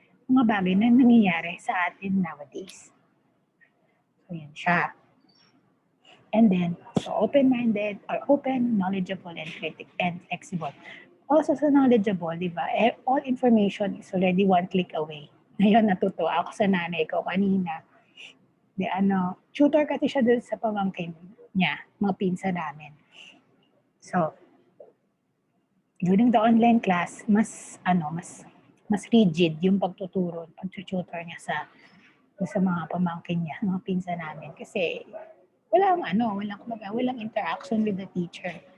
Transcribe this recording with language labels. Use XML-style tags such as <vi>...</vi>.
<tl>Mga bagay na nangyayari sa atin nowadays. So, yun siya.</tl> <en>And then, so open-minded or open, knowledgeable, and flexible. Also</en> <tl>sa</tl> <en>knowledgeable,</en> <tl>di ba,</tl> <en>all information is already one click away.</en> <tl>Ngayon, natutuwa ako sa nanay ko kanina. Tutor kasi siya doon sa pamangkin niya, mga pinsa namin.</tl> <en>So, during the online class,</en> <tl>mas rigid yung pagtututor niya sa mga pamangkin niya, mga pinsa namin. Kasi, walang</tl> <en>interaction with the teacher.</en>